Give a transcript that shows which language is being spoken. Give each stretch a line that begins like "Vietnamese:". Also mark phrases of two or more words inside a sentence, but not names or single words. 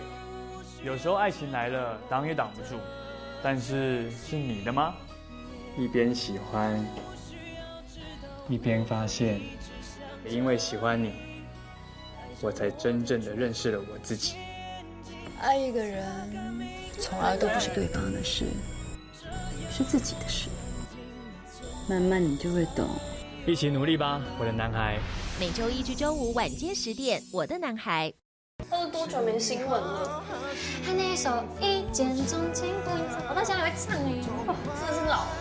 Chinese: 有時候愛情來了，擋也擋不住，但是是你的嗎？一邊喜歡，一邊發現，也因為喜歡你。我才真正的認識了我自己。愛一個人，從來都不是對方的事，是自己的事。慢慢你就會懂。一起努力吧，我的男孩。每周一至周五晚間10點，我的男孩。多久沒新聞了？他那一首《一見鍾情》，我到現在還會唱哎，哇，真的是老了。